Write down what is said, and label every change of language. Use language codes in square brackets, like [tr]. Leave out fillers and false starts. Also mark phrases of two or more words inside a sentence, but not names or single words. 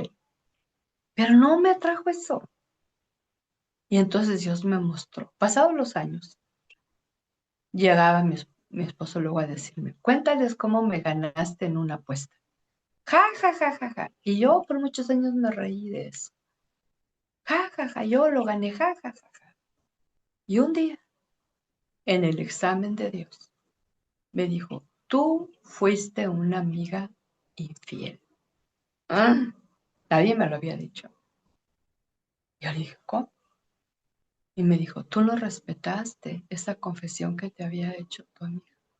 [es] Pero no me atrajo eso. Y entonces Dios me mostró. Pasados los años, llegaba mi esposo luego a decirme, cuéntales cómo me ganaste en una apuesta. Ja, ja, ja, ja, ja. Y yo por muchos años me reí de eso. Ja, ja, ja, yo lo gané, ja, ja, ja, ja. Y un día, en el examen de Dios, me dijo, tú fuiste una amiga infiel. Ah, nadie me lo había dicho. Yo le dije, ¿cómo? Y me dijo, tú no respetaste esa confesión que te había hecho tu amiga.